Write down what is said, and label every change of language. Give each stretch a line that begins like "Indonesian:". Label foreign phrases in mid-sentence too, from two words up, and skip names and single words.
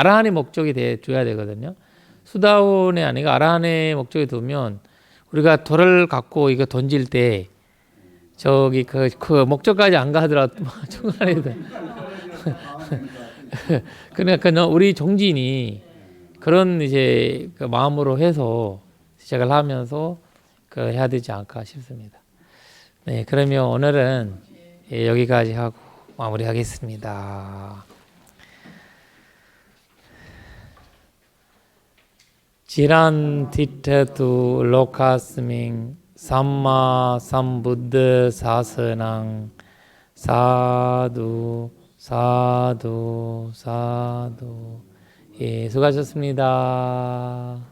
Korean: 아라한이 목적이 줘야 되거든요. 수다원이 아니고 아라한의 목적이 두면 우리가 돌을 갖고 이거 던질 때 저기 그 목적까지 안 가더라도 중간에도 그러니까 우리 종진이 그런 이제 그 마음으로 해서 시작을 하면서 그 해야 되지 않을까 싶습니다. 네, 그러면 오늘은 여기까지 하고 마무리하겠습니다.
Pali: 지란 티테두 로카스밍 삼마 삼부드 사스낭 사두 사두 사두.
Korean: 예, 수고하셨습니다.